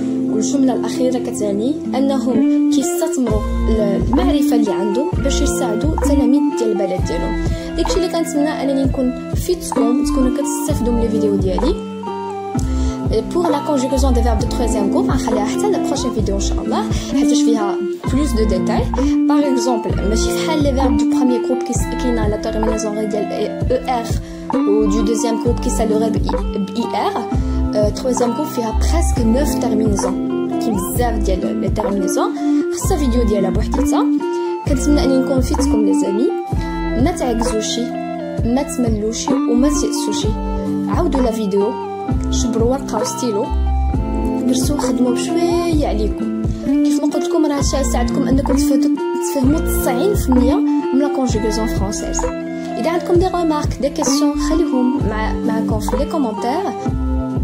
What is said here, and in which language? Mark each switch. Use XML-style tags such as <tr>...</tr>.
<ar>والجمله الاخيره كتعني انهم كيستثمروا المعرفه اللي عندهم باش يساعدوا التلاميذ ديال البلد ديالهم. داكشي اللي كنتمنى انني نكون فيتكم تكونوا كتستافدوا من الفيديو ديالي.</ar> <fr>pour la conjugaison des verbes de troisième groupe</fr> <ar>غنخليها حتى</ar> <fr>la prochaine vidéo</fr> <ar>ان شاء الله حيتاش فيها</ar> <fr>plus de détails. par exemple</fr> <ar>ماشي فحال</ar> <fr>les verbes du premier groupe كاينه لا terminaison ديال er ou du deuxième groupe qui s'allurait ir. troisième groupe فيها presque 9 terminaisons</fr> <ar>كاين بزاف ديال لي</ar> <fr>terminaisons.</fr> <ar>خاصها فيديو ديالها بوحديتها. كنتمنى اني نكون فيتكم لي زامي. ما تعكزوش، ما تملوش وما تيأسوش. عاودوا لا فيديو، شبروا ورقه وستيلو، درسوا خدموا بشويه عليكم. كيف ما قلت لكم راه هادشي يساعدكم انكم تفهموا 90% من</ar> <fr>لا كونجوغاسيون فرونسيز.</fr> <ar>اذا عندكم</ar> <fr>دي ريمارك دي كيسيون</fr> <ar>خليهم معكم في</ar> <fr>لي كومونتير.</fr>